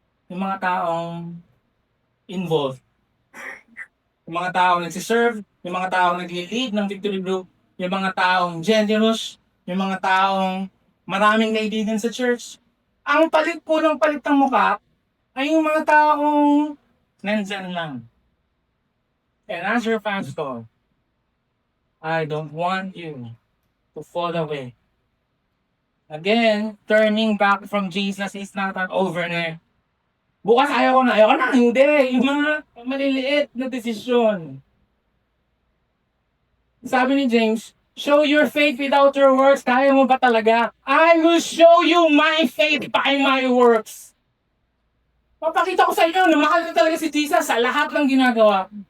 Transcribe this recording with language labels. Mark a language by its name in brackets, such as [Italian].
[Filipino] Yung mga taong involved. Yung mga taong nagsiserve, yung mga taong nag-lead ng Victory Group, yung mga taong generous, yung mga taong maraming kaibigan sa church. Ang palit po ng palit ng mukha ay yung mga taong nandyan lang. [English] And as your pastor, I don't want you to fall away. Again, turning back from Jesus is not an overnight. [Filipino] Bukas ayaw ko na. Hindi. Yung mga maliliit na desisyon. Sabi ni James, [English] show your faith without your works. [Filipino] Kaya mo ba talaga? [English] I will show you my faith by my works. [Filipino] Papakita ko sa inyo na mahal ko talaga si Jesus sa lahat ng ginagawa.